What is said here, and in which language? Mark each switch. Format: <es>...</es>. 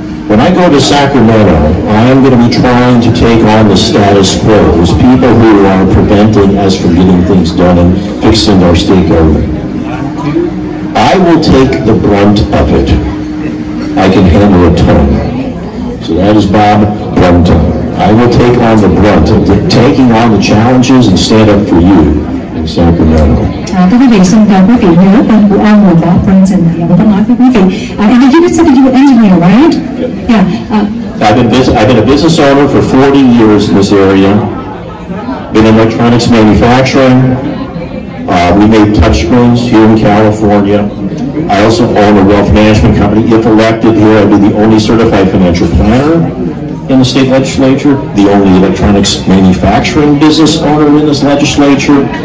<en>When I go to Sacramento, I am going to be trying to take on the status quo, those people who are preventing us from getting things done and fixing our state government. I will take the brunt of it. I can handle a ton. So that is Bob Brunton. I will take on the brunt of taking on the challenges and stand up for you in Sacramento.</en> <vi>Thưa quý vị, xin quý vị nhớ tên của ông là Bob Brunton. Ông có nói với quý vị.</vi> <en>And you said that you were engineer, right? Yeah. I've been a business owner for 40 years in this area. Been in electronics manufacturing. We made touchscreens here in California. I also own a wealth management company. If elected here, I'd be the only certified financial planner in the state legislature, the only electronics manufacturing business owner in this legislature.</en>